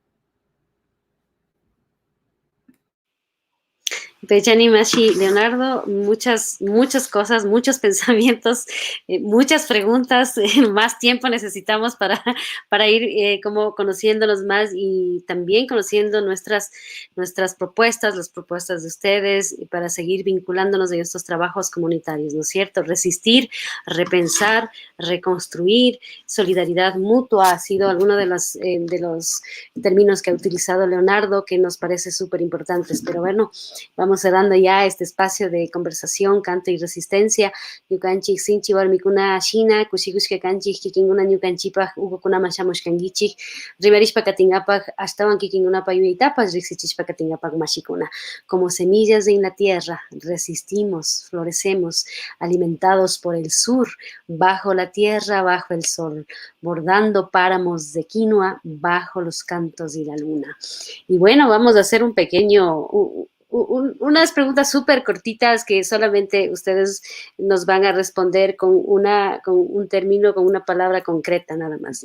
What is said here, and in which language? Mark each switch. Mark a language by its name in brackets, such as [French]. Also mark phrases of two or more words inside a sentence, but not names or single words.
[Quechua] Pechani Mashi, [Spanish] Leonardo, muchas cosas, muchos pensamientos, muchas preguntas, más tiempo necesitamos para ir como conociéndonos más y también conociendo nuestras propuestas, las propuestas de ustedes, para seguir vinculándonos en estos trabajos comunitarios, ¿no es cierto? Resistir, repensar, reconstruir, solidaridad mutua ha sido alguno de los términos que ha utilizado Leonardo, que nos parece súper importantes, pero bueno, vamos cerrando ya este espacio de conversación, canto y resistencia. [Quechua] Yukanchik sinchi warmikuna shina, kushikushka kanchik kikinguna ñukanchipaj ukukuna mashamushkangichik, rimarishpa katingapaj ashtawan kikingunapa yuyaitapas riksichishpa katingapaj mashikuna. [Spanish] Como semillas en la tierra, resistimos, florecemos, alimentados por el sur, bajo la tierra, bajo el sol, bordando páramos de quinoa, bajo los cantos y la luna. Y bueno, vamos a hacer un pequeño... unas preguntas súper cortitas que solamente ustedes nos van a responder con un término, con una palabra concreta nada más.